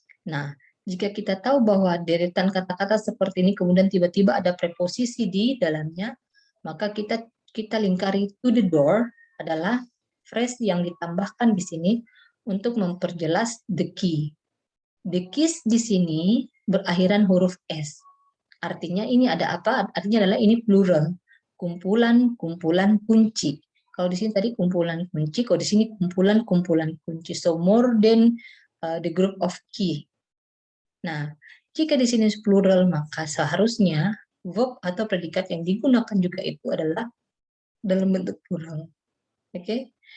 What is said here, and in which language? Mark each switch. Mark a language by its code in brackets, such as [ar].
[id] Nah, jika kita tahu bahwa deretan kata-kata seperti ini kemudian tiba-tiba ada preposisi di dalamnya, maka kita lingkari [en] to the door [id] adalah phrase yang ditambahkan di sini untuk memperjelas the key. [en] The keys [id] di sini berakhiran huruf S. Artinya ini ada apa? Artinya adalah ini plural. Kumpulan-kumpulan kunci. Kalau di sini tadi kumpulan kunci, kalau di sini kumpulan-kumpulan kunci. [en] So more than the group of key. [id] Nah, jika di sini plural, maka seharusnya verb atau predikat yang digunakan juga itu adalah dalam bentuk plural. Oke?